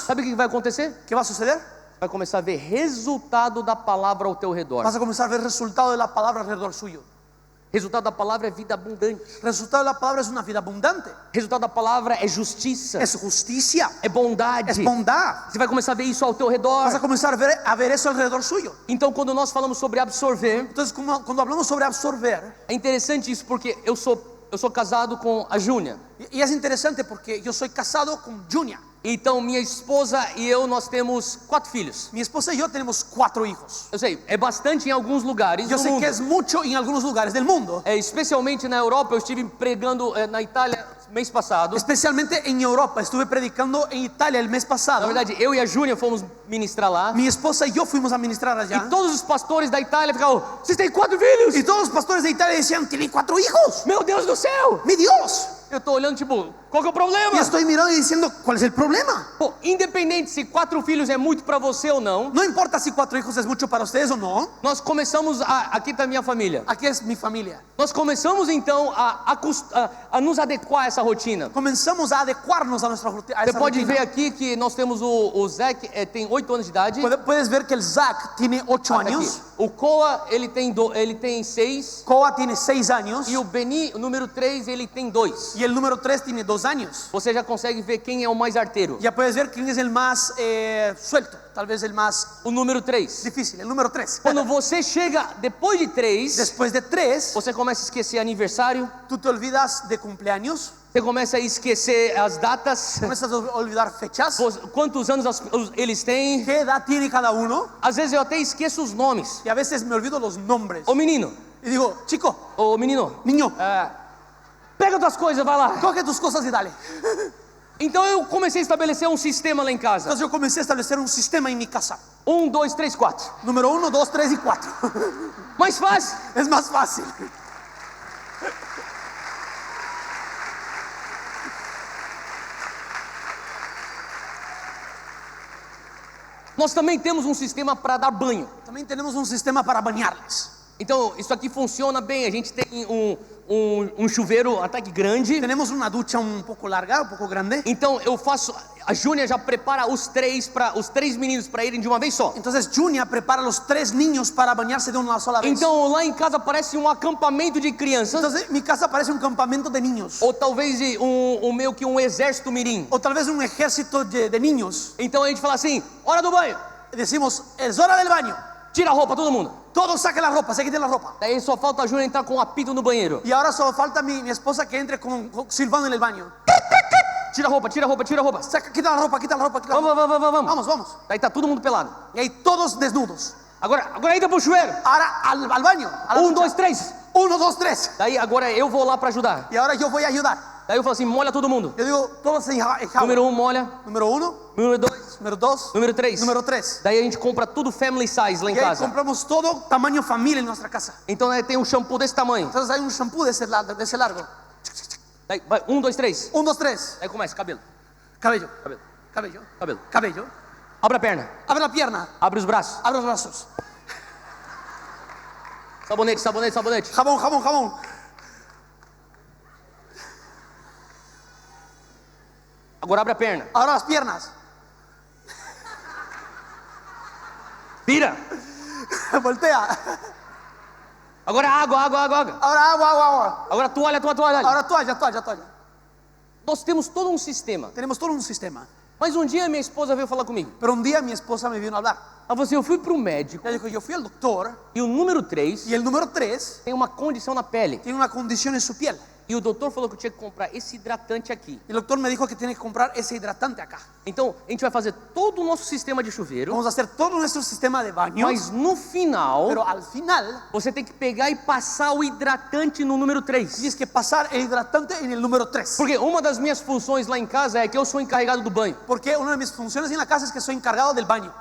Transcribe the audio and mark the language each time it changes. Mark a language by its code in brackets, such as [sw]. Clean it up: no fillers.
[pt] sabe o que vai acontecer? [es] ¿qué va a suceder? [pt] Vai começar a ver resultado da palavra ao teu redor. [es] Vas a comenzar a ver el resultado de la palabra alrededor suyo. [pt] Resultado da palavra é vida abundante. [es] El resultado de la palabra es una vida abundante. [pt] Resultado da palavra é justiça, [es] Es justicia, [pt] é bondade. [es] es bondad. [pt] Você vai começar a ver isso ao teu [es] Vas a [pt] redor. [es] comenzar a ver eso alrededor suyo. [pt] Então, quando nós falamos sobre absorver, [es] Entonces, cuando hablamos sobre absorber, [pt] é interessante isso porque eu sou eu sou casado com a Júnia. [es] Y es interesante porque yo soy casado con Junia. [pt] Então minha esposa e eu, nós temos 4 filhos. [es] Mi esposa y yo tenemos 4 hijos. [pt] Eu sei, é bastante em alguns lugares [es] Yo [pt] do [es] sé [pt] mundo. [es] que es mucho en algunos lugares del mundo. [pt] Especialmente na Europa, eu estive pregando na Itália mês passado. [es] Especialmente en Europa. Estuve predicando en Italia el mes [pt] Na [es] pasado. [pt] verdade, eu e a Júnia fomos ministrar lá. [es] Mi esposa y yo fuimos a ministrar allá. [pt] E todos os pastores da Itália ficavam: vocês têm 4 filhos? [es] Y todos los pastores de Italia decían, tienen 4 hijos. [pt] Meu Deus do céu! [es] ¡Mi Dios! [pt] Eu tô olhando tipo, qual que é o problema? [es] Y estoy mirando y diciendo, ¿cuál es el problema? [pt] Pô, independente se 4 filhos é muito para você ou não, [es] No importa si 4 hijos es mucho para ustedes o no. [pt] nós começamos aqui tá minha família. [es] Aquí es mi familia. [pt] Nós começamos então a nos adequar a essa rotina. [es] Comenzamos a adecuarnos a nuestra rutina. [pt] Você pode ver aqui que nós temos o Zach, tem 8 anos de idade. [es] Puedes ver que el Zach tiene 8 [pt] Aqui. [es] años. [pt] O Koa, ele tem 6. [es] Koa tiene 6 años. [pt] E o Beni, o número 3, ele tem 2. [es] Y el número 3 tiene 2 años. [pt] Você já consegue ver quem é o mais arteiro. [es] Ya puedes ver quién es el más suelto. Tal vez el más [pt] O número 3. [es] difícil. El número 3. [pt] Quando você chega depois de 3, [es] Después de 3, [pt] você começa a esquecer aniversário, [es] tú te olvidas de cumpleaños. [pt] você começa a esquecer as datas, [es] Comienzas a olvidar fechas. [pt] quantos anos eles têm. [es] ¿Qué edad tiene cada uno? [pt] Às vezes eu até esqueço os nomes. [es] Y a veces me olvido los nombres. [pt] Ô menino, [es] Y digo, chico, niño, niño, [pt] pega tuas coisas, vai lá. [es] coge tus cosas y dale. [pt] Então eu comecei a estabelecer um sistema lá em casa. [es] Entonces yo comencé a establecer un sistema en mi casa. [pt] 1, 2, 3, 4. [es] Número 1, 2, 3 y 4. [pt] Mais fácil. [es] Es más fácil. [pt] Nós também temos um sistema para dar banho. [es] También tenemos un sistema para bañarles. [pt] Então isso aqui funciona bem. A gente tem um chuveiro até que grande. [es] Tenemos una ducha un poco larga, un poco grande. [pt] Então eu faço. A Júnia já prepara os 3 meninos para irem de uma vez só. [es] Entonces Junia prepara los 3 niños para bañarse de una sola vez. [pt] Então lá em casa parece um acampamento de crianças. [es] Entonces mi casa parece un campamento de niños. [pt] Ou talvez meio que um exército mirim. [es] O tal vez un ejército de niños. [pt] Então a gente fala assim: hora do banho. [es] Decimos, es hora del baño. [pt] Tira a roupa, todo mundo. [es] Todos saquen la ropa, se quiten la ropa. [pt] Daí só falta a Júnia entrar com um apito no banheiro. [es] Y ahora solo falta mi esposa que entre silbando en el baño. [pt] Tira a roupa, tira a roupa, tira a roupa. [es] Quita la ropa, quita la ropa, quita la ropa. [pt] Vamos. [es] Vamos, vamos. [pt] Daí tá todo mundo pelado. [es] Y ahí todos desnudos. [pt] Agora entra pro chuveiro. [es] Ahora al baño. A la [pt] 1, [es] ducha. [pt] 2, 3. [es] 1, 2, 3. [pt] Daí agora eu vou lá para ajudar. [es] Y ahora yo voy a ayudar. [pt] Daí eu falo assim: molha todo mundo. [es] Yo digo, todos se enjaban. [pt] Número 1 molha. [es] Número 1, [pt] Número 2. [es] número 2, [pt] Número 3. [es] número 3. [pt] Daí a gente compra tudo [en] family size [pt] lá em [es] Y ahí [pt] casa. [es] compramos todo tamaño familia en nuestra casa. [pt] Então tem um shampoo desse tamanho. [es] Entonces hay un shampoo de ese largo. [pt] Daí vai 1, 2, 3. [es] 1, 2, 3. [pt] Daí começa cabelo. [es] Cabello, [pt] Cabelo. [es] cabello, [pt] Cabelo. [es] cabello. [pt] Abre a perna. [es] Abre la pierna, [pt] Abre os braços. [es] abre los brazos. [pt] Sabonete, sabonete, sabonete. [es] Jabón, jabón, jabón. [pt] Agora abre a perna. [es] Ahora las piernas. [pt] Vira. [es] Voltea. [pt] Agora água. [es] Ahora agua, agua, agua. [pt] Agora toalha. [es] Ahora toalla, toalla, toalla. [pt] Nós temos todo um sistema. [es] Tenemos todo un sistema. [pt] Mas um dia minha esposa veio falar comigo. [es] Pero un día mi esposa me vino a hablar. [pt] Ela falou assim: eu fui pro médico [es] Ella dijo, yo fui al doctor [pt] e o número 3 [es] y el número 3 [pt] tem uma condição na pele. [es] tiene una condición en su piel. [pt] E o doutor falou que eu tinha que comprar esse hidratante aqui. [es] El doctor me dijo que tiene que comprar ese hidratante acá. [pt] Então a gente vai fazer todo o nosso sistema de chuveiro. [es] Vamos a hacer todo nuestro sistema de baño. [pt] Mas no final, [es] Pero al final [pt] você tem que pegar e passar o hidratante no número 3. [es] tienes que pasar el hidratante en el número 3. [pt] Porque uma das minhas funções lá em casa é que eu sou encarregado do banho. [es] Porque una de mis funciones en la casa es que soy encargado del baño.